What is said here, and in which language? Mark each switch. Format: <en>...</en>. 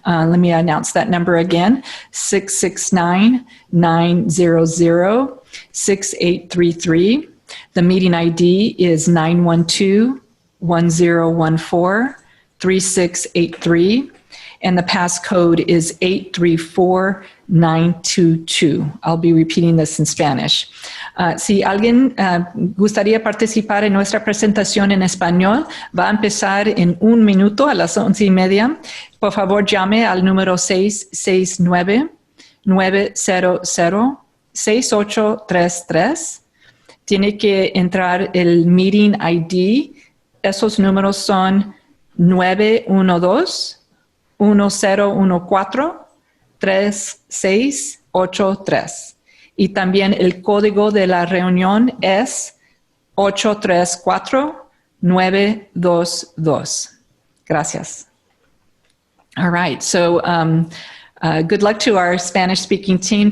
<en>Let me announce that number again, 669-900-6833. The meeting ID is 912-1014-3683. And the passcode is 834922. I'll be repeating this in Spanish.</en> <es>Si alguien gustaría participar en nuestra presentación en español, va a empezar en 1 minuto a las 11:30. Por favor, llame al número 669-900-6833. Tiene que entrar el meeting ID. Esos números son 912-1014-3683. Y también el código de la reunión es 834922. Gracias.</es> <en>All right, so good luck to our Spanish-speaking team.</en>